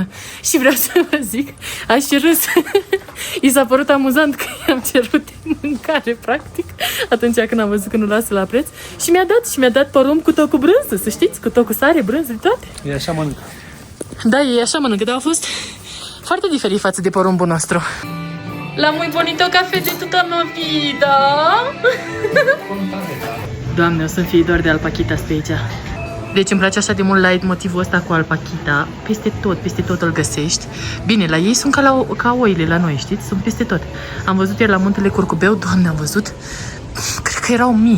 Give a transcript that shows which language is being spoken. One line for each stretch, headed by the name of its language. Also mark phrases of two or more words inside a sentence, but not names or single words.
Romanian: Și vreau să vă zic, aș și râs. I s-a părut amuzant că i-am cerut de mâncare, practic, atunci când am văzut că nu lasă la preț. Și mi-a dat porumb cu tot cu brânză, să știți, cu tot cu sare, brânză, de toate. E așa mănâncă. Da, e așa mănâncă, dar a fost foarte diferit față de porumbul nostru.
Spanish: La muy bonito café de toda mi vida.
Romanian: Doamne, o să-mi fie doar de alpachitas pe aici. Deci îmi place așa de mult light motivul ăsta cu alpachita. Peste tot îl găsești. Bine, la ei sunt ca oile la noi, știți? Sunt peste tot. Am văzut ieri la Muntele Curcubeu, Doamne, am văzut. Cred că erau mii.